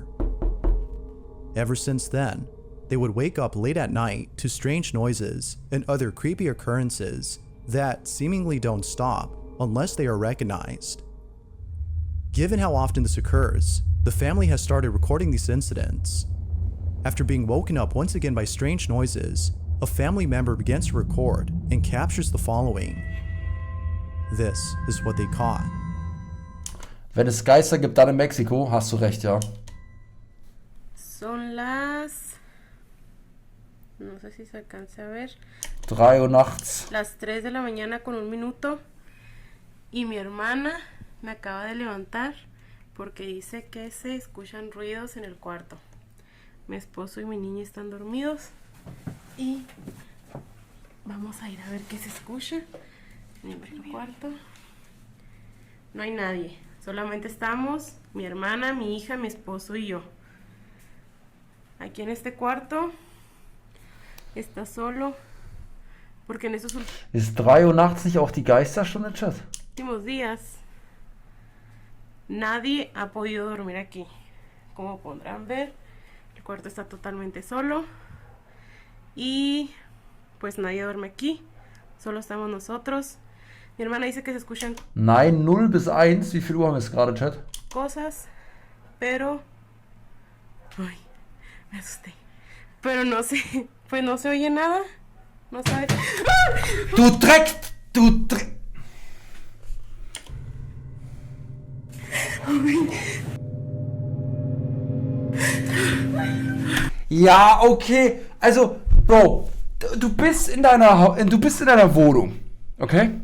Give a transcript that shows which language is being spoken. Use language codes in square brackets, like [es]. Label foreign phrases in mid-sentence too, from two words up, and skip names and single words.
[en] Ever since then, they would wake up late at night to strange noises and other creepy occurrences that seemingly don't stop unless they are recognized. Given how often this occurs, the family has started recording these incidents. After being woken up once again by strange noises, a family member begins to record and captures the following. This is what they caught. [de] Wenn es Geister gibt, dann in Mexiko, hast du recht, ja. [es] Son las... No sé si se alcanza a ver. [de] 3 Uhr nachts. [es] Las 3 de la mañana con 1 minuto. Y mi hermana me acaba de levantar porque dice que se escuchan ruidos en el cuarto. Mi esposo y mi niña están dormidos. Y vamos a ir a ver qué se escucha en el cuarto. No hay nadie. Solamente estamos mi hermana, mi hija, mi esposo y yo. Aquí en este cuarto está solo, porque en estos [de] Ist 3 Uhr nachts nicht auch die Geisterstunde, Chat? [es] últimos días nadie ha podido dormir aquí. Como podrán ver, el cuarto está totalmente solo y pues nadie duerme aquí, solo estamos nosotros. Mi hermana dice que se escuchan [de] Nein, 0 bis 1. Wie viel Uhr haben wir es gerade, Chat? [es] cosas, pero... Ay, me asusté. Pero no sé, pues no se oye nada. No sabe. [de] Du Dreck! Du Dreck! Ja, okay. Also, Bro, du bist in deiner Wohnung, okay?